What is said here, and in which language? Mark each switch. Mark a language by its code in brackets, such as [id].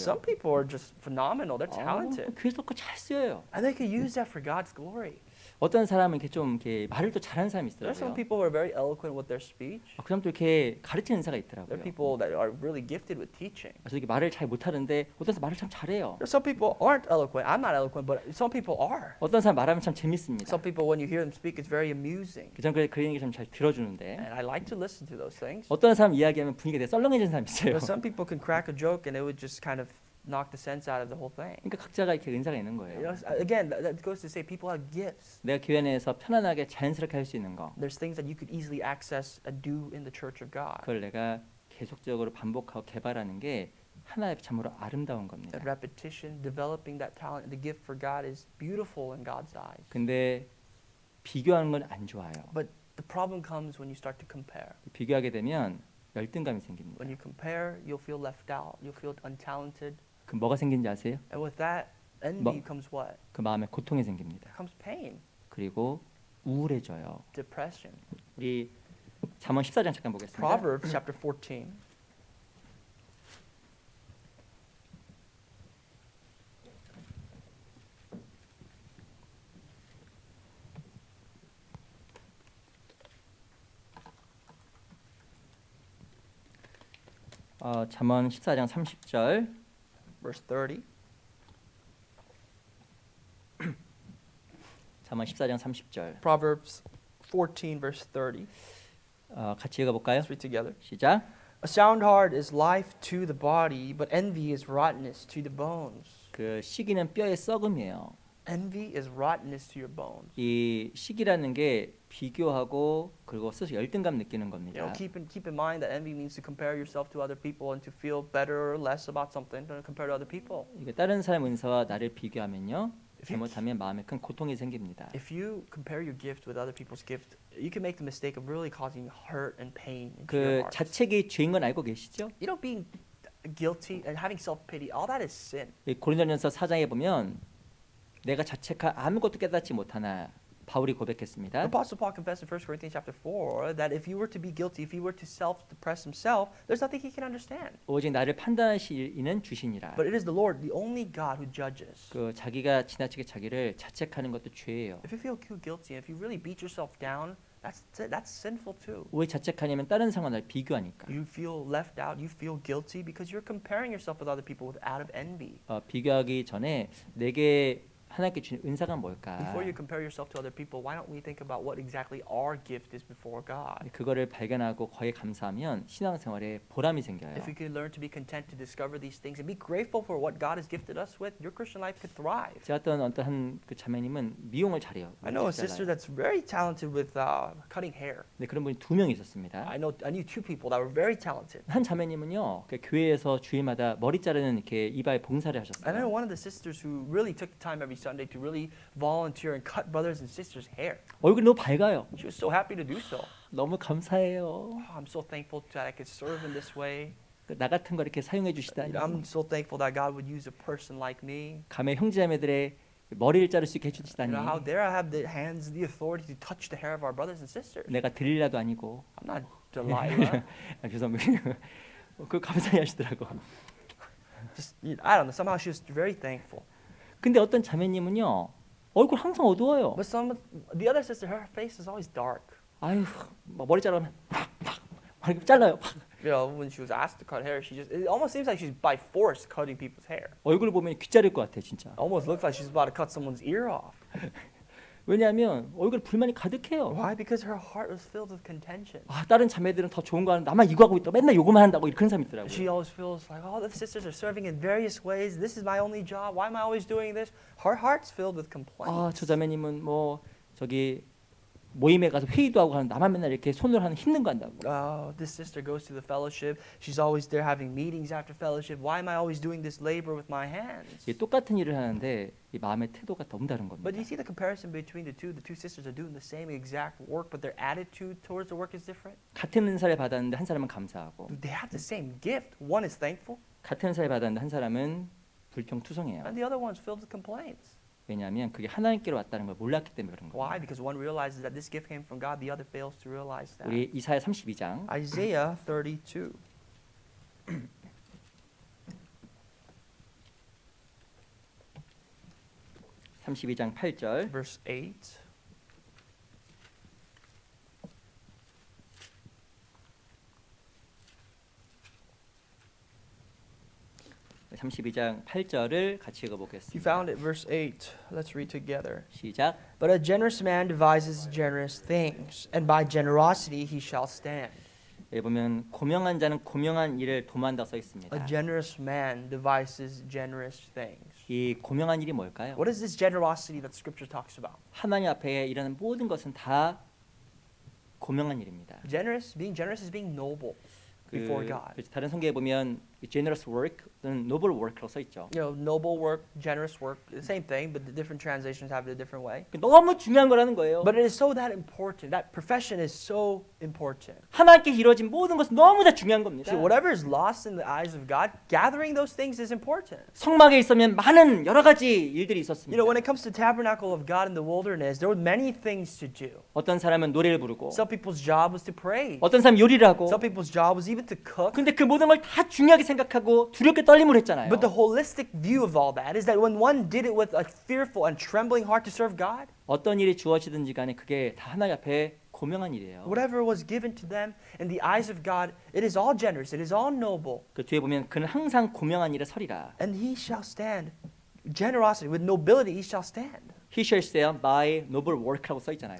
[en] some people are just phenomenal. They're talented, [ko] 그래서 그거 잘 쓰여요. [en] and they can use that for God's glory. [ko] 어떤 사람은 이렇게 좀 이렇게 말을 또 잘하는 사람이 [en] There are some [ko] 있더라고요. [en] people who are very eloquent with their speech. [ko] 그 사람도 이렇게 가르치는 은사가 [en] There [ko] 있더라고요. [en] are people that are really gifted with teaching. [ko] 그래서 이렇게 말을 잘 못하는데 어떤 사람 말을 참 잘해요. [en] There are some people aren't eloquent. I'm not eloquent, but some people are. [ko] 어떤 사람 말하면 참 재밌습니다. [en] Some people, when you hear them speak, it's very amusing. [ko] 저는 그런 얘기 좀 잘 들어주는데 [en] And I like to listen to those things. [ko] 어떤 사람 이야기하면 분위기가 되게 썰렁해지는 사람이 있어요. [en] But some people can crack a joke and it would just kind of knock the sense out of the whole thing. [ko] 그러니까 각자가 이렇게 은사가 있는 거예요. [en] know, again, that goes to say people have gifts. [ko] 내가 교회 내에서 편안하게 자연스럽게 할 수 있는 거 [en] There's things that you could easily access and do in the church of God. [ko] 그걸 내가 계속적으로 반복하고 개발하는 게 하나의 참으로 아름다운 겁니다. [en] That repetition, developing that talent, the gift for God is beautiful in God's eyes. [ko] 근데 비교하는 건 안 좋아요. [en] But the problem comes when you start to compare. [ko] 비교하게 되면 열등감이 생깁니다. [en] When you compare, you'll feel left out. You'll feel untalented. [ko] 그 뭐가 생긴지 아세요? [en] And with that, envy comes what? [ko] 그 마음에 고통이 생깁니다. [en] Comes pain, [ko] 그리고 우울해져요. [en] depression. [ko] 우리 잠언 14장 잠깐 보겠습니다. [en] Proverbs chapter 14. [ko] 잠언 14장 30절. [en] Verse 30. [ko] 잠언 14장 30절. [en] Proverbs 14, verse 30. [ko] 같이 읽어볼까요? [en] Let's read together. [ko] 시작. [en] A sound heart is life to the body, but envy is rottenness to the bones. [ko] 그 시기는 뼈의 썩음이에요. [en] Envy is rottenness to your bones. [ko] 이 시기라는 게 비교하고 그리고 스스로 열등감 느끼는 [en] You know, [ko] 겁니다. [en] keep in mind that envy means to compare yourself to other people and to feel better or less about something compared to other people. [ko] 이게 다른 사람 은사와 나를 비교하면요. [en] If you, [ko] 잘못하면 마음에 큰 고통이 생깁니다. [en] if you compare your gift with other people's gift, you can make the mistake of really causing hurt and pain into 그 your heart. [ko] 자책이 죄인 건 알고 계시죠? [en] You know, being guilty and having self-pity, all that is sin. [ko] 이 고린도전서 4장에 보면 내가 자책할 아무것도 깨닫지 못하나 바울이 고백했습니다. [en] Apostle Paul confessed in 1 Corinthians chapter 4 that if he were to be guilty, if he were to self-depress himself, there's nothing he can understand. [ko] 오직 나를 판단하실 이는 주시니라. [en] But it is the Lord, the only God who judges. [ko] 그 자기가 지나치게 자기를 자책하는 것도 죄예요. [en] If you feel too guilty, if you really beat yourself down, that's sinful too. [ko] 왜 자책하냐면 다른 사람과 나를 비교하니까. [en] You feel left out, you feel guilty because you're comparing yourself with other people out of envy. [ko] 비교하기 전에 내게 하나님께 주신 은사가 뭘까? [en] Before you compare yourself to other people, why don't we think about what exactly our gift is before God? [ko] 그거를 발견하고 거기에 감사하면 신앙생활에 보람이 생겨요. [en] If you can learn to be content to discover these things and be grateful for what God has gifted us with, your Christian life could thrive. [ko] 제가 어떤 그 자매님은 미용을 잘해요. [en] I know a sister that's very talented with cutting hair. [ko] 네, 그런 분이 2명 있었습니다. [en] I knew two people that were very talented. [ko] 한 자매님은요, 그 교회에서 주일마다 머리 자르는 이렇게 이발 봉사를 [en] And I know one of the sisters who really took the time every Sunday to really volunteer and cut brothers and sisters' hair. [ko] 얼굴이 너무 밝아요. [en] She was so happy to do so. [ko] 너무 감사해요. [en] Oh, I'm so thankful that I could serve in this way. [ko] 나 같은 거 이렇게 사용해 주시다니. [en] I'm so thankful that God would use a person like me. [ko] 감히 형제자매들의 머리를 자를 수 있게 해주시다니. [en] How dare I have the hands, the authority to touch the hair of our brothers and sisters? [ko] 내가 들릴라도 아니고. [en] I'm not Delilah. [ko] 죄송합니다. 그 감사해 하시더라고. [en] Just, I don't know. Somehow she was very thankful. [ko] 근데 어떤 자매님은요 얼굴 항상 어두워요. [en] But the other sister, her face is always dark. [ko] 아유, 막 머리 자르면 막 이렇게 잘라요. [en] You know, when she was asked to cut hair, it almost seems like she's by force cutting people's hair. [ko] 얼굴 보면 귀 자를 것 같아 진짜. [en] Almost looks like she's about to cut someone's ear off. [ko] 왜냐하면 얼굴 불만이 가득해요. [en] Why? Because her heart was filled with contention. [ko] 아, 다른 자매들은 더 좋은 거 하는데 나만 이거 하고 있다. 맨날 요거만 한다고 그런 사람 있더라고요. [en] She always feels like, oh, the sisters are serving in various ways. This is my only job. Why am I always doing this? Her heart's filled with complaints. [ko] 아, 저 자매님은 뭐 저기 모임에 가서 회의도 하고 하는 나만 맨날 이렇게 손으로 하는 힘든 거 한다고. [en] Oh, this sister goes to the fellowship. She's always there having meetings after fellowship. Why am I always doing this labor with my hands? [ko] 이게 똑같은 일을 하는데 이 마음의 태도가 너무 다른 겁니다. [en] But you see the comparison between the two? The two sisters are doing the same exact work, but their attitude towards the work is different. [ko] 같은 은사를 받았는데 한 사람은 감사하고 [en] They have the same gift. One is thankful, [ko] 같은 은사를 받았는데 한 사람은 불평투성해요. [en] and the other one is filled with complaints. [ko] 왜냐하면 그게 하나님께로 왔다는 걸 몰랐기 때문에 그런 거예요. [en] Why? Because one realizes that this gift came from God, the other fails to realize that. [ko] 우리 이사야 32장 [en] Isaiah 32. [ko] 32장 8절 [en] Verse 8. [ko] (32장 8절을) 같이 [en] You [ko] 읽어보겠습니다. [en] found it, verse 8. Let's read together. [ko] 시작. [en] But a generous man devises generous things, and by generosity he shall stand. [ko] 여기 보면 고명한 자는 고명한 일을 도모한다고 써 [en] A [ko] 있습니다. [en] generous man devises generous things. [ko] 이 고명한 일이 뭘까요? [en] What is this generosity that Scripture talks about? [ko] 하나님 앞에 일하는 모든 것은 다 고명한 일입니다. [en] Being generous is being noble before God. [ko] 다른 성경에 보면 [en] generous work [ko] 는 [en] noble work [ko] 라고 써 있죠. [en] You know, noble work, generous work, the same thing, but the different translations have it a different way. [ko] 너무 중요한 거라는 거예요. [en] But it is so that important. That profession is so important. [ko] 하나님께 이루어진 모든 것은 너무 다 중요한 겁니다. [en] See, whatever is lost in the eyes of God, gathering those things is important. [ko] 성막에 있으면 많은 여러 가지 일들이 [en] You [ko] 있었습니다. [en] know, when it comes to tabernacle of God in the wilderness, there were many things to do. [ko] 어떤 사람은 노래를 부르고 [en] Some people's job was to pray. [ko] 어떤 사람은 요리를 하고 [en] Some people's job was even to cook. [ko] 근데 그 모든 걸 다 중요하게 생각하고 두렵게 떨림을 했잖아요. [en] But the holistic view of all that is that when one did it with a fearful and trembling heart to serve God, [ko] 어떤 일이 주어지든지 간에 그게 다 하나님 앞에 고명한 일이에요. [en] whatever was given to them in the eyes of God, it is all generous, it is all noble. [ko] 그 뒤에 보면 그는 항상 고명한 일에 서리라. [en] And he shall stand. Generosity, with nobility, he shall stand. He shall stand by noble work [ko] 라고 써 있잖아요.